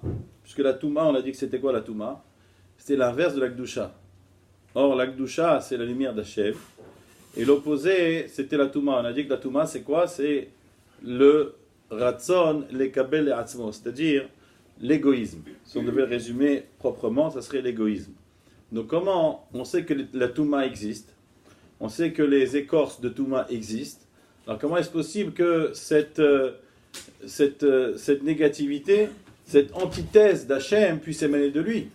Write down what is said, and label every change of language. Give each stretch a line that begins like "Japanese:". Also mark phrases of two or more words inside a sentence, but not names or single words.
French: Puisque la Touma, on a dit que c'était quoi la Touma? C'était l'inverse de la Kedusha. Or la Kedusha, c'est la lumière d'Hashem. Et l'opposé, c'était la Touma. On a dit que la Touma, c'est quoi? C'est le
Hebrew: רצון לקבל את עצמו,
French: c'est-à-dire l'égoïsme. Si on devait le résumer proprement, ça serait l'égoïsme. Donc comment on sait que la Touma existe? On sait que les écorces de Touma existent. Alors comment est-ce possible que cette négativité, cette antithèse d'Hachem puisse émaner de lui?